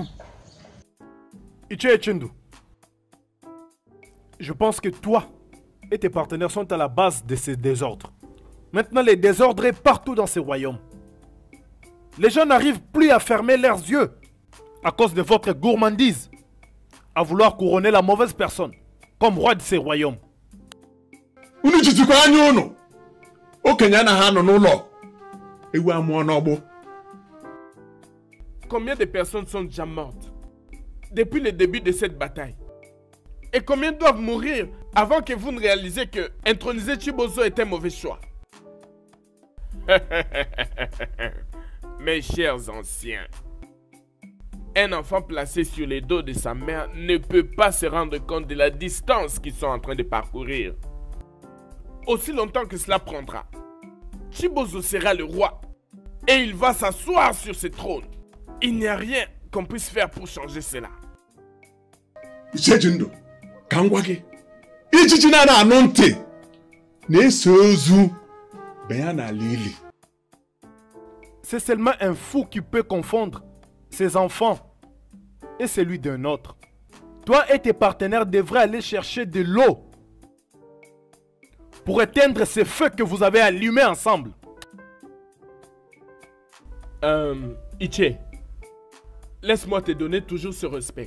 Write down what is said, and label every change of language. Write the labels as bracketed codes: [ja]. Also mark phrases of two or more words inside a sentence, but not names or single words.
[fr] Ichi Chindu, je pense que toi et tes partenaires sont à la base de ces désordres. Maintenant, les désordres est partout dans ces royaumes. Les gens n'arrivent plus à fermer leurs yeux à cause de votre gourmandise, à vouloir couronner la mauvaise personne comme roi de ces royaumes. [ig] Unu jitukwa anya unu. Okenye anaghị anọ n'ụlọ. Ewu amụọ n'ọgbụ. [fr] Combien de personnes sont déjà mortes depuis le début de cette bataille? Et combien doivent mourir avant que vous ne réalisez que introniser Chibozo est un mauvais choix? Mes chers anciens, un enfant placé sur les dos de sa mère ne peut pas se rendre compte de la distance qu'ils sont en train de parcourir. Aussi longtemps que cela prendra, Chibozo sera le roi et il va s'asseoir sur ce trône. Il n'y a rien qu'on puisse faire pour changer cela. [ig] Ichi Chindu, ka m gwa gị. Ijiji na anụ ntị na-eso ozu banye n'ala ili. [fr] C'est seulement un fou qui peut confondre ses enfants et celui d'un autre. Toi et tes partenaires devraient aller chercher de l'eau pour éteindre ces feux que vous avez allumés ensemble. Ichi, laisse-moi te donner toujours ce respect.